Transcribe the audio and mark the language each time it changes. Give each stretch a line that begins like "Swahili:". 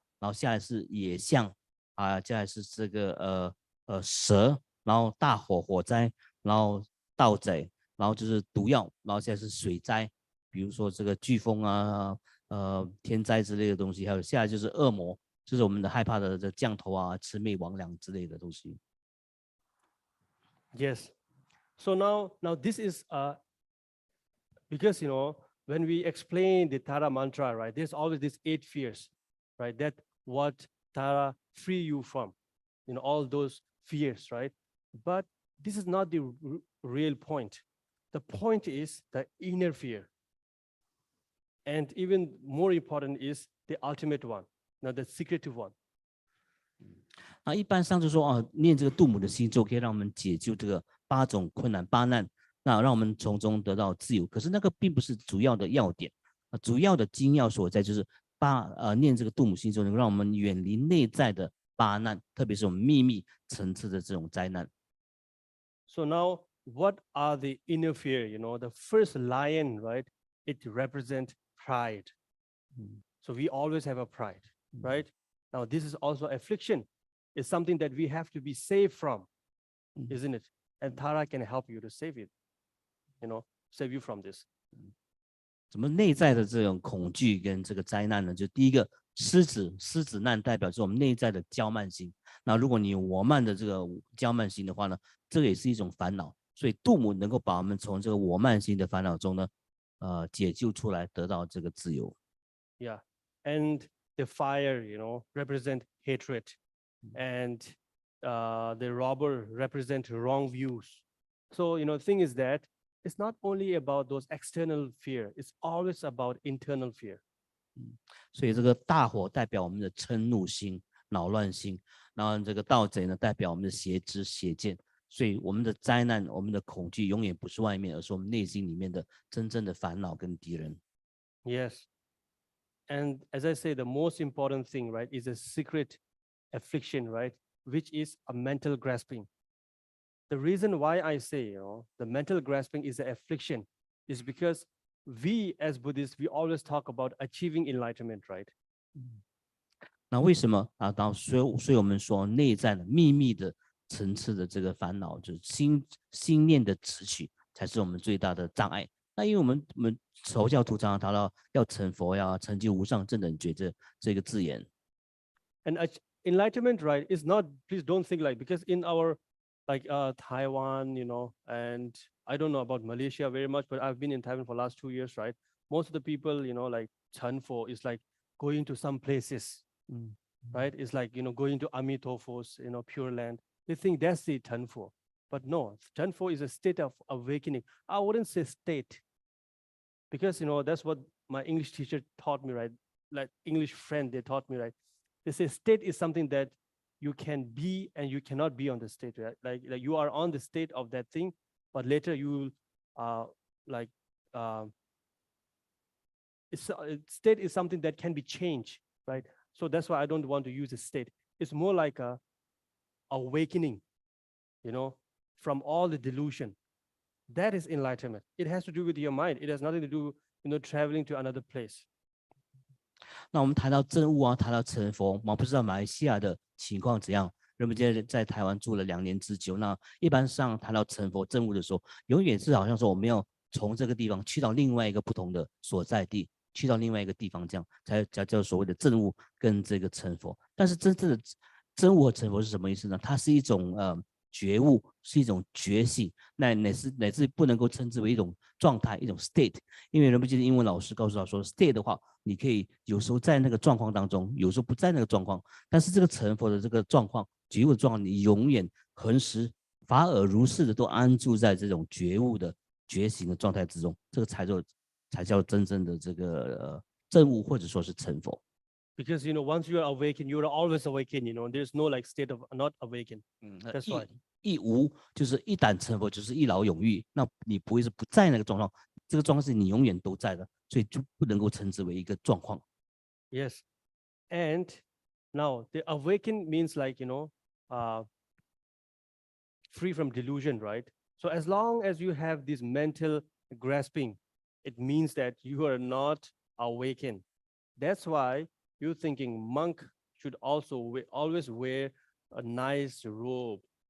Chinese: 然后下来是野象啊，接下来是这个蛇，然后大火灾，然后盗贼，然后就是毒药，然后现在是水灾，比如说这个飓风啊、天灾之类的东西，还有下来就是恶魔，就是我们的害怕的这降头啊、魑魅魍魉之类的东西。
English: Yes. So now this is because when we explain the Tara mantra, right? There's always these 8 fears, right? That what Tara free you from, all those fears, right? But this is not the real point. The point is the inner fear. And even more important is the ultimate one, the secretive one.
Chinese: 那一般上就说念这个杜姆的星咒可以让我们解救这个8种困难、8难，那让我们从中得到自由。可是那个并不是主要的要点，主要的精要所在就是念这个杜姆星咒能够让我们远离内在的8难，特别是我们秘密层次的这种灾难。
English: So now, what are the inner fear? The first lion, right? It represents pride. So we always have a pride, right? Now this is also affliction. It's something that we have to be saved from, isn't it? And Tara can help you to save it, save you from this.
Chinese: 怎么内在的这种恐惧跟这个灾难呢？就第一个狮子难代表是我们内在的骄慢心。那如果你有我慢的这个骄慢心的话呢，这个也是一种烦恼。所以杜姆能够把我们从这个我慢心的烦恼中呢，解救出来，得到这个自由。
English: Yeah, and the fire, represent hatred, and the robber represent wrong views. So, thing is that it's not only about those external fear, it's always about internal fear.
Chinese: 所以这个大火代表我们的嗔怒心、恼乱心，然后这个盗贼呢代表我们的邪知邪见。所以我们的灾难、我们的恐惧永远不是外面，而是我们内心里面的真正的烦恼跟敌人。
English: Yes. And as I say, the most important thing, right, is a secret affliction, right, which is a mental grasping. The reason why I say, the mental grasping is an affliction is because we as Buddhists, we always talk about achieving enlightenment, right?
Chinese: 那为什么所以我们说内在的秘密的层次的这个烦恼，就是心念的执取，才是我们最大的障碍。那因为我们佛教徒常常谈到要成佛呀，成就无上正等觉这个字眼。
English: And enlightenment, right, is not, please don't think like, because in our Taiwan, and I don't know about Malaysia very much, but I've been in Taiwan for the last 2 years, right? Most of the people, like Chanfo is like going to some places, right? It's like, going to Amitofo's, Pure Land. They think that's the Chanfo. But no, Chanfo is a state of awakening. I wouldn't say state, because, that's what my English teacher taught me, right? Like English friend, they taught me, right? They say state is something that you can be and you cannot be on the state, right? Like you are on the state of that thing, but later you will like state is something that can be changed, right? So that's why I don't want to use a state. It's more like a awakening, from all the delusion. That is enlightenment. It has to do with your mind. It has nothing to do, traveling to another place.
Chinese: 那我们谈到证悟啊，谈到成佛，我不知道马来西亚的情况怎样。人们在台湾住了2年之久，那一般上谈到成佛证悟的时候，永远是好像说我们要从这个地方去到另外一个不同的所在地，去到另外一个地方，这样才叫所谓的证悟跟这个成佛。但是真正的证悟和成佛是什么意思呢？它是一种觉悟，是一种觉醒，乃至不能够称之为一种状态，一种 state。因为人不记得英文老师告诉他说 ，state 的话，你可以有时候在那个状况当中，有时候不在那个状况。但是这个成佛的这个状况，觉悟的状况，你永远恒时法尔如是的都安住在这种觉悟的觉醒的状态之中，这个才叫真正的这个证悟或者说是成佛。
English: Because once you are awakened, you are always awakened. There's no like state of not awakened. That's why.
Chinese: 一无就是一旦成佛，就是一劳永逸。那你不会是不在那个状况，这个状况是你永远都在的，所以就不能够称之为一个状况。
English: Yes, and now the awaken means like free from delusion, right? So as long as you have this mental grasping, it means that you are not awakened. That's why you're thinking monk should also always wear a nice robe.